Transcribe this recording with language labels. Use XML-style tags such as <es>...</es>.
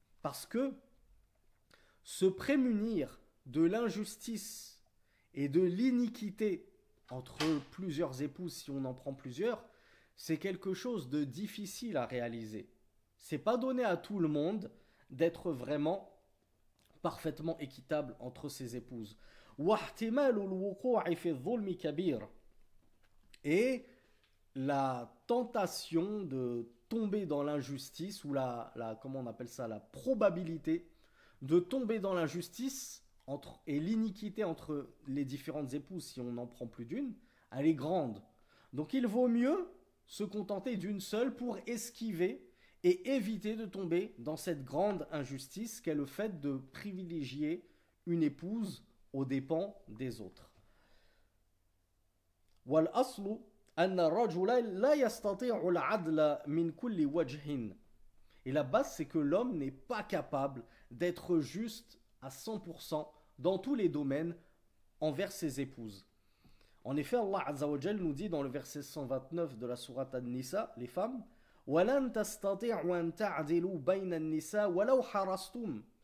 <fr>Parce que se prémunir de l'injustice et de l'iniquité entre plusieurs épouses, si on en prend plusieurs, c'est quelque chose de difficile à réaliser. C'est pas donné à tout le monde d'être vraiment parfaitement équitable entre ses épouses.</fr> <ar>واحتمال الوقوع في الظلم كبير.</ar> <fr>Et la tentation de tomber dans l'injustice, ou comment on appelle ça, la probabilité de tomber dans l'injustice et l'iniquité entre les différentes épouses, si on n'en prend plus d'une, elle est grande. Donc il vaut mieux se contenter d'une seule pour esquiver et éviter de tomber dans cette grande injustice qu'est le fait de privilégier une épouse aux dépens des autres.</fr> <ar>والأصل أن الرجل لا يستطيع العدل من كل وجه.</ar> <fr>Et la base, c'est que l'homme n'est pas capable d'être juste à 100% dans tous les domaines envers ses épouses. En effet, Allah Azza wa Jal nous dit dans le verset 129 de la sourate An-Nisa, les femmes,</fr> <ar>وَلَن تَسْتَطِعُوا أَن تَعْدِلُوا بَيْنَ النِّسَاءِ وَلَوْ حَرَصْتُمْ.</ar>